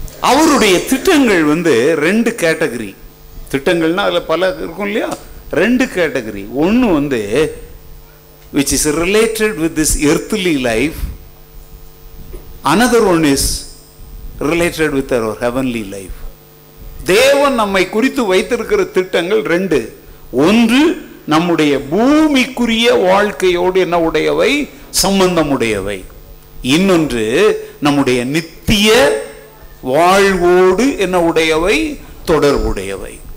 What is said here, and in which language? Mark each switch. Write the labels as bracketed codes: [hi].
[ta] அவருடைய திட்டங்கள் 2 கேட்டகரி. திட்டங்கள்னா அதுல பல இருக்கும் இல்லையா? 2 கேட்டகரி. ஒன்று [en] which is related with this earthly life. Another one is related with our heavenly life. [ta] தேவன் நம்மை குறித்து வைத்திருக்கிற திட்டங்கள் 2. ஒன்று நம்முடைய பூமிக்குரிய வாழ்க்கையோடு என்ன உடையவை? சம்பந்தமுடையவை. இன்னொன்று நம்முடைய நித்திய வாழ்வோடு என்ன உடையவை? தொடர்புடையவை.